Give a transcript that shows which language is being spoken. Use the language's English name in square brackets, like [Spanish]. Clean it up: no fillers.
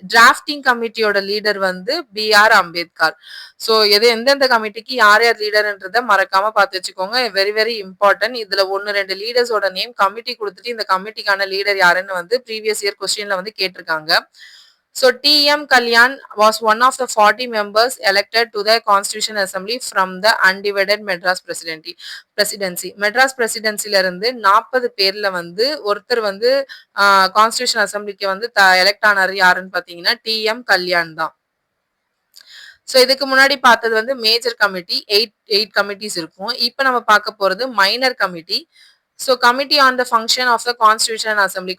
[Tamil] Drafting கமிட்டியோட leader வந்து B.R.. Ambedkar. So எந்தெந்த கமிட்டிக்கு யார் யார் லீடர்ன்றத மறக்காம பார்த்து வச்சுக்கோங்க. [English] Very very important. [Tamil] இதுல 1-2 லீடர்ஸோட நேம் கமிட்டி கொடுத்துட்டு இந்த கமிட்டிக்கான லீடர் யாருன்னு வந்து ப்ரீவியஸ் இயர் கொஸ்டின்ல வந்து கேட்டிருக்காங்க. [English] So T.M. Kalyan was one of the 40 members elected to the Constitution Assembly from the undivided Madras presidency. [Tamil] Madras பிரசிடென்சில இருந்து 40 பேர்ல வந்து ஒருத்தர் வந்து கான்ஸ்டியூஷன் அசம்பிளிக்கு வந்து எலெக்ட் ஆனாரு. யாருன்னு பாத்தீங்கன்னா T.M. கல்யாண் தான். ஸோ இதுக்கு முன்னாடி பார்த்தது வந்து மேஜர் கமிட்டி, 8 கமிட்டிஸ் இருக்கும். இப்போ நம்ம பார்க்க போறது minor committee. So committee on the function of the constitution assembly.